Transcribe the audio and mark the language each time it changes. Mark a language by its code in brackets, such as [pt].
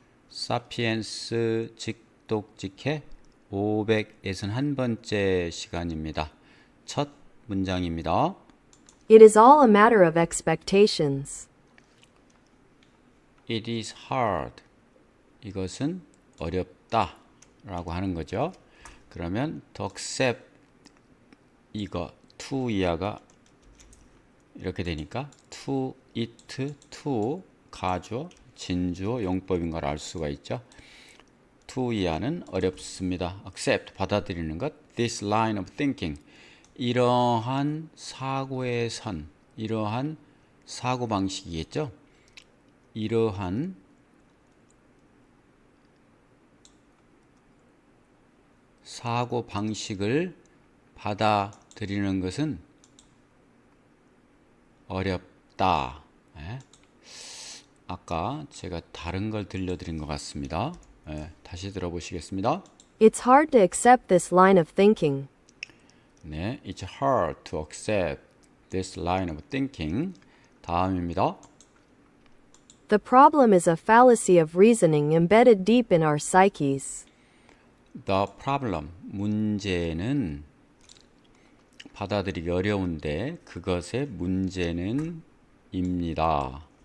[ko] 사피엔스 직독직해 561번째 시간입니다. 첫 문장입니다. [en] It is all a matter of expectations. It is hard. [ko] 이것은 어렵다 라고 하는 거죠. 그러면 to accept 이거 to 이하가 이렇게 되니까 to it to 가주어 진주어 용법인 걸 알 수가 있죠. to 이하는 어렵습니다. accept 받아들이는 것. [en] this line of thinking [ko] 이러한 사고의 선 이러한 사고 방식이겠죠. 이러한 사고 방식을 받아들이는 것은 어렵다. 예? 아까 제가 다른 걸 들려드린 것 같습니다. 예, 다시 들어보시겠습니다. [en] It's hard to accept this line of thinking. 네, it's hard to accept this line of thinking. [ko] 다음입니다. [en] The problem is a fallacy of reasoning embedded deep in our psyches. [ko] The problem, 문제는 받아들이기 어려운데 그것의 문제는 입니다.